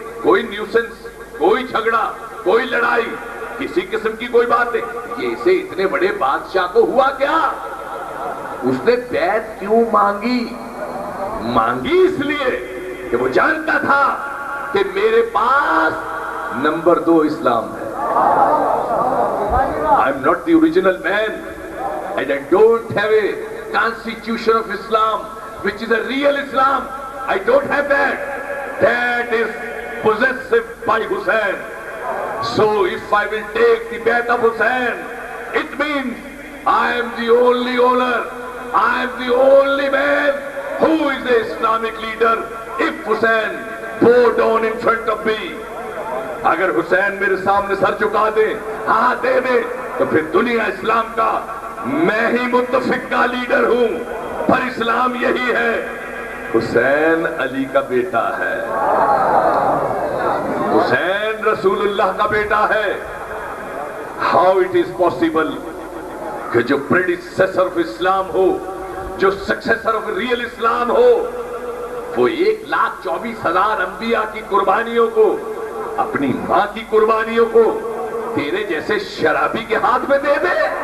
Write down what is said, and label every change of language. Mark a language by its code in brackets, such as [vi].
[ur] کوئی نیوسنس, کوئی جھگڑا, کوئی لڑائی, کسی قسم کی کوئی بات نہیں. یہ اسے اتنے بڑے بادشاہ کو ہوا کیا؟ اس نے بیعت کیوں مانگی؟ مانگی اس لیے کہ وہ جانتا تھا کہ میرے پاس نمبر 2 اسلام ہے. [en] I'm not the original man and I don't have a constitution of Islam which is a real Islam. I don't have that. That is possessed by Hussein. So if I will take the Bayat of Hussein, it means I am the only owner, I am the only man who is the Islamic leader. [ur] If Hussein bow down in front of me, اگر حسین میرے سامنے سر چکا دے, ہاتھ دے دے, تو پھر دنیا اسلام کا میں ہی متفق کا لیڈر ہوں. پر اسلام یہی ہے، حسین علی کا بیٹا ہے، حسین رسول اللہ کا بیٹا ہے۔ ہاؤ اٹ از پاسبل کہ جو پریڈیسیسر آف اسلام ہو، جو سکسیسر آف ریئل اسلام ہو، وہ 1,24,000 انبیاء کی قربانیوں کو، اپنی ماں کی قربانیوں کو تیرے جیسے شرابی کے ہاتھ میں دے دے؟